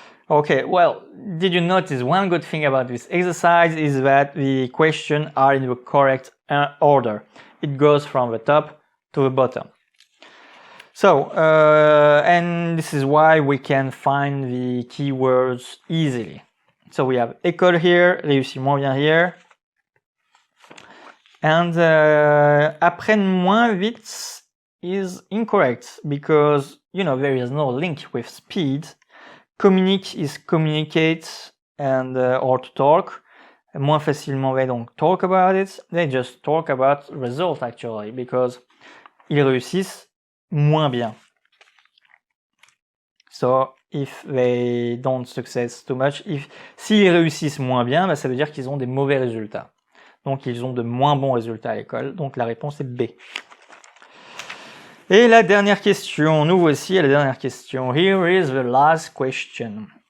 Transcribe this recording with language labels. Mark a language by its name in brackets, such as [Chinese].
[English] Okay, well, did you notice one good thing about this exercise is that the questions are in the correct order. It goes from the top to the bottom. So, and this is why we can find the keywords easily. So we have école here, [French] réussit moins bien [English] here. And [French] apprenne moins vite [English] is incorrect because, you know, there is no link with speed. Communique is communicate and or to talk. [French] Moins facilement, [English] they don't talk about it. They just talk about result actually because [French] ils réussissent moins bien. [English] So if they don't success too much, [French] s'ils réussissent moins bien, bah, ça veut dire qu'ils ont des mauvais résultats. Donc ils ont de moins bons résultats à l'école. Donc la réponse est B. Et la dernière question, nous voici à la dernière question. [English] Here is the last question.